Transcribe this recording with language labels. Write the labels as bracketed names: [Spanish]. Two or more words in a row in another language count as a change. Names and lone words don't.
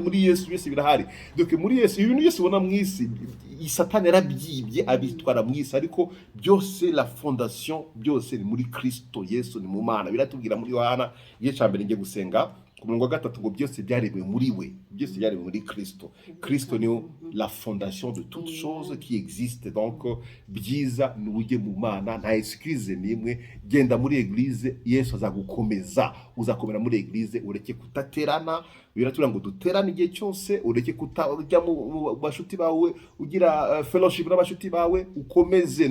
[Kinyarwanda] Muri Yesu byose birahari. Donc muri Yesu ibintu byose ubona mu isi, Satani yarabyibye abitwara mu isi, ariko byose [French] la fondation [Kinyarwanda] byose ni muri Kristo Yesu, ni mu Mana. Biratubwira muri Yohana igice cya mbere ngiye gusenga ku murongo wa 3 ngo byose byaremwe muri we, byose byaremwe muri Kristo. [French] Kristo ni la fondation de toutes choses qui existent. [Kinyarwanda] Donc byiza ni ujye mu Mana, nta excuse nimwe. Genda muri eglise, Yesu azagukomeza. Uzakomera muri eglise, ureke kutaterana. Biratubwira ngo duterane igihe cyose, ureke kutajya mu bashuti bawe, ugira fellowship n'abashuti bawe, ukomeze.